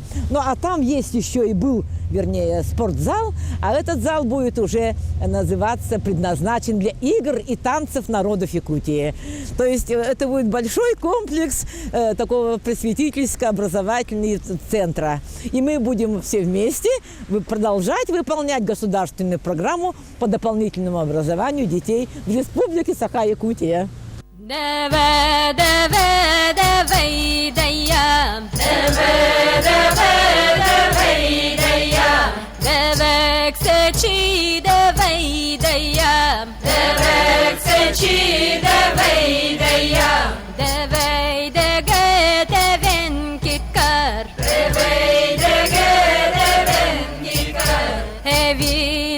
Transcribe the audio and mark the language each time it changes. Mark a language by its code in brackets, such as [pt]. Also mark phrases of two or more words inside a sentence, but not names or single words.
[ru] Ну а там есть еще и был, вернее, спортзал, а этот зал будет уже называться, предназначен для игр и танцев народов Якутии. То есть это будет большой комплекс такого просветительско-образовательного центра. И мы будем все вместе продолжать выполнять государственную программу по дополнительному образованию детей в Республике Саха-Якутия. Deve deve deve deyam Deve deve deve deyam Devek seçi deve deyam Devek seçi deve deyam Deve dege deven kitkar Deve dege deven kitkar Hevi